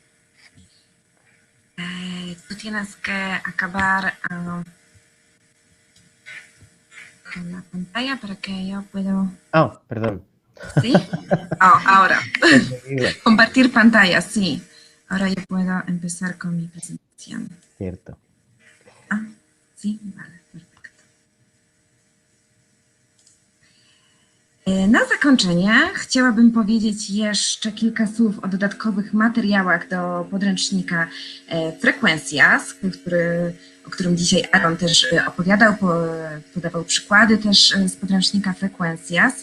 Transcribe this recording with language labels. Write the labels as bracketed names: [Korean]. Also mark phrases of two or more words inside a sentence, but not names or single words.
[Spanish] Tú tienes que acabar con la pantalla para que yo pueda... Oh, perdón. ¿Sí? Ahora. Compartir pantalla, sí. Ahora yo puedo empezar con mi presentación. Cierto. Sí, vale, perfecto. [Polish] Na zakończenie chciałabym powiedzieć jeszcze kilka słów o dodatkowych materiałach do podręcznika Frequencias, o którym dzisiaj Aaron też opowiadał, podawał przykłady też z podręcznika Frequencias.